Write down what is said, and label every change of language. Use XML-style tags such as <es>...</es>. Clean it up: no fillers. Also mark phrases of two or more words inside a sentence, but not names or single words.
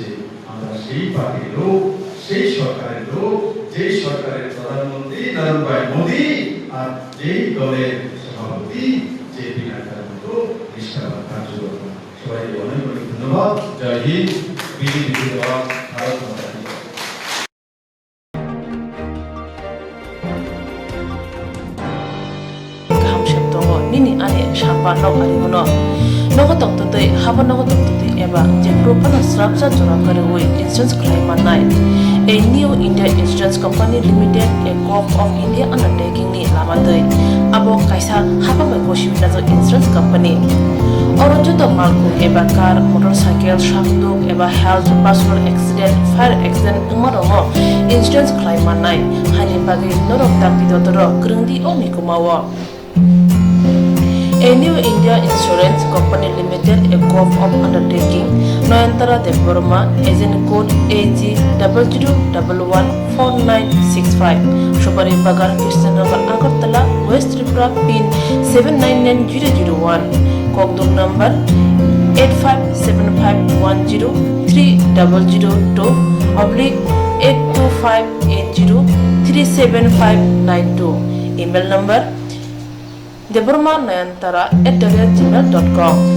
<bn>আমরা সেই পার্টির লোক, সেই সরকারের লোক, যেই সরকারের প্রধানমন্ত্রী নরেন্দ্র মোদী আর যেই দলের সভাপতি জেপি নাড্ডার মতো নিষ্ঠাবান কার্যকর্তা। সবাইকে অনেক অনেক ধন্যবাদ। জয় হিন্দ, বিজেপি জিন্দাবাদ,</bn> <hi>भारत माता की जय।</hi> <trp>nini ane shamba nok arigono nogotok tutui haba nogotok tutui eba je propana srapsa jora kare hui</trp> <en>insurance claim</en> <trp>manai a new India</trp> <en>Insurance Company Limited a Corp of India undertaking</en> <trp>ni lamadai abo kaisa haba mai koshi na jo insurance company orojoto malku eba</trp> <en>car motorcycle</en> <trp>shakduk eba</trp> <en>health personal accident fire accident</en> <trp>umarongo</trp> <en>insurance claim</en> <trp>manai hani bagi norok tak didotoro krungdi oni kumawo</trp> <en>a New India Insurance Company Limited, a corp of undertaking, Noyantara Deborma, agent code AG00114965, Shobari Bagar, Krishnagar, Agartala, West Tripura, PIN 799001, Kogdum number 857510-82580-37592, email number deborma9antara@gmail.com.</en>